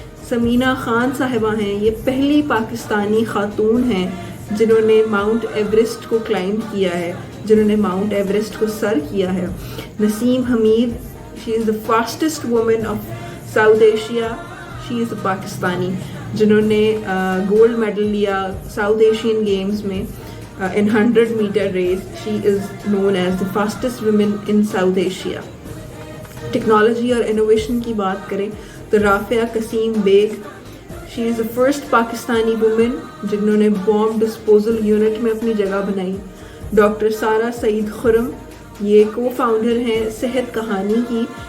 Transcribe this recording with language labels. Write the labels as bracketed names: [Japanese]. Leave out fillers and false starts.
[Hindi] समीना खान साहिबा हैं, ये पहली पाकिस्तानी खातून हैं जिन्होंने माउंट एवरेस्ट को क्लाइंब किया है, जिन्होंने माउंट एवरेस्ट को सर किया है. Naseem Hamid, [English] She is the fastest women of South Asia. She is a Pakistani [Hindi] जिन्होंने गोल्ड मेडल लिया साउथ एशियन गेम्स में [English] in 100 meter race. She is known as the fastest woman in South Asia. [Hindi] Technology और innovation की बात करें तो Rafia कसीम bag, [English] she is the first Pakistani women [Hindi] जिन्होंने bomb disposal unit में अपनी जगह बनाई. डॉक्टर सारा सईद खुरम, ये को फाउंडर हैं सेहत कहानी की.